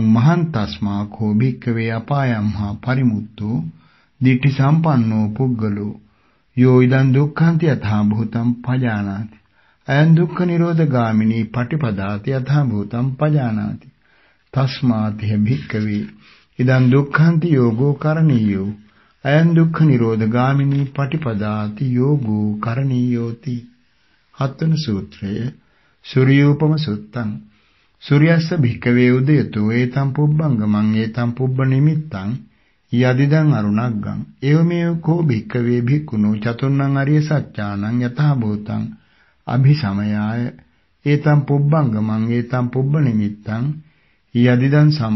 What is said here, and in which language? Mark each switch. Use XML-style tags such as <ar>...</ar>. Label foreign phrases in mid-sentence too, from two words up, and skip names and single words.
<pi>මහන්තස්මා කෝ භික්ඛවේ අපායම්හා පරිමුත්තෝ දිට්ඨි සම්පන්නෝ පුග්ගලෝ යෝ ඉදං දුක්ඛන්ති යථා භූතං පජානාති අයං දුක්ඛ නිරෝධගාමිනී පටිපදාති යථා භූතං පජානාති තස්මාතිහ භික්ඛවේ ඉදං දුක්ඛන්ති යෝගෝ කරණීයෝ අයං දුක්ඛ නිරෝධගාමිනී පටිපදාති යෝගෝ කරණීයෝති හත්වන සූත්‍රය සූර්යෝපම සුත්තං සූර්යස්ස භික්ඛවේ උදයතෝ ඒතං පුබ්බංගමං ඒතං පුබ්බ නිමිත්තං යදිදං අරුණග්ගං එවමෙව කෝ භික්ඛවේ භික්ඛුනෝ චතුන්නං අරිය සත්‍යානං යතහ භූතං අභිසමයාය ඒතං පුබ්බංගමං ඒතං පුබ්බ නිමිත්තං යදිදං</pi>